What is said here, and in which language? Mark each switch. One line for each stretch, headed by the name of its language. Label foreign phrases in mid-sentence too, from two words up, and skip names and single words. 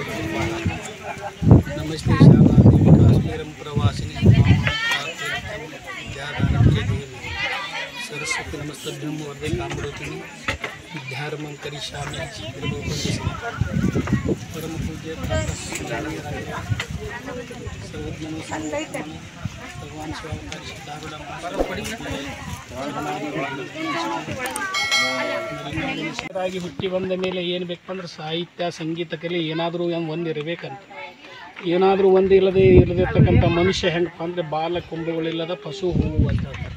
Sanskrit: नमस्ते शालादेवी काश्मीरम प्रवासिनी सरस्वती नमस्तभ्यं वरदे कामरूपिणी विद्यारम्भं करिष्यामि परम पूज्य भगवान
Kannada: ಶಿವರಾಗಿ ಹುಟ್ಟಿ ಬಂದ ಮೇಲೆ ಏನು ಬೇಕಂದ್ರೆ ಸಾಹಿತ್ಯ ಸಂಗೀತ ಕಲೆ ಏನಾದರೂ ಒಂದು ಇರಬೇಕಂತ. ಏನಾದರೂ ಒಂದು ಇಲ್ಲದಿರ್ತಕ್ಕಂಥ ಮನುಷ್ಯ ಹೆಂಗಪ್ಪ ಅಂದರೆ ಬಾಲಕೊಂಬುಗಳಿಲ್ಲದ ಪಶು ಹೂವು ಅಂತ ಹೇಳ್ತಾರೆ.